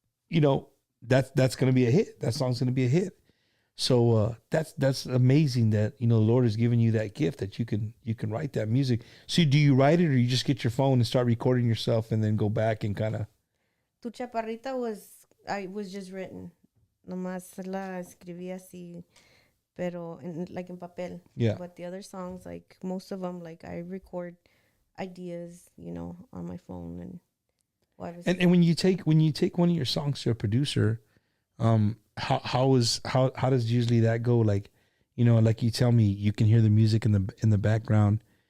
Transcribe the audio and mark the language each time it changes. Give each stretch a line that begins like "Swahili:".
English: You know, that's gonna be a hit. That song's gonna be a hit. So that's amazing that, you know, the Lord has given you that gift that you can write that music. So do you write it, or you just get your phone and start recording yourself and then go back and kind of? Tu Chaparrita was just written.
Spanish: Nomás la escribí así, pero en papel.
English: Yeah. But the other songs, like most of them, like I record ideas, you know, on my phone and. And when you take one of your songs to a producer, how does usually that go? Like, you know, like you tell me, you can hear the music in the background.